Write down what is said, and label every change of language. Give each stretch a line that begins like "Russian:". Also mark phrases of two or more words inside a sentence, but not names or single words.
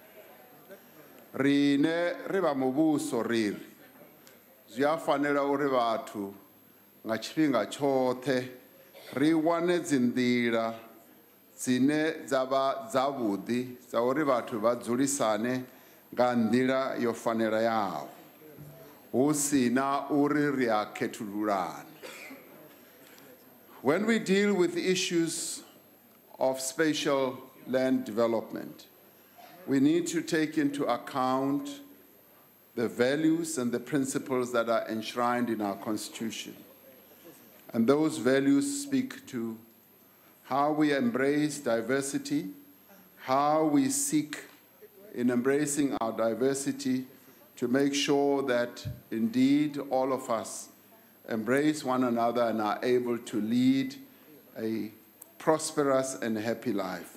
Venda: Rine ri vha muvhuso riri zwi a fanela uri vhathu nga tshifhinga tshoṱhe ri wane dzinḓila dzine dza vha dzavhuḓi dza uri vhathu vha dzulisane nga nḓila yo fanelaho hu sina uri ri a khethululana.
English: When we deal with issues of spatial land development, we need to take into account the values and the principles that are enshrined in our Constitution. And those values speak to how we embrace diversity, how we seek in embracing our diversity to make sure that indeed all of us embrace one another and are able to lead a prosperous and happy life.